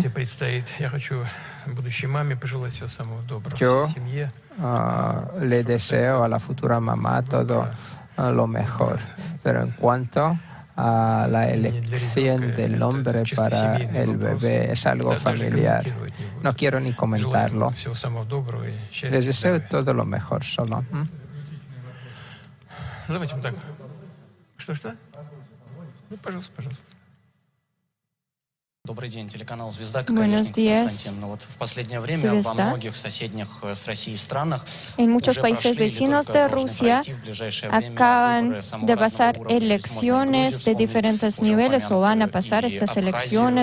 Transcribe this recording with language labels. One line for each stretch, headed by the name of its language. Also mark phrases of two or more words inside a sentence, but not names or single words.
Spanish: Yo le deseo a la futura mamá todo lo mejor, pero en cuanto a la elección del nombre para el bebé, es algo familiar. No quiero ni comentarlo. Les deseo todo lo mejor solo.
Russian: Давайте вот так. Что? Ну, пожалуйста.
Spanish: Buenos días, Звезда. En muchos países vecinos de Rusia acaban de pasar elecciones de diferentes niveles o van a pasar estas elecciones.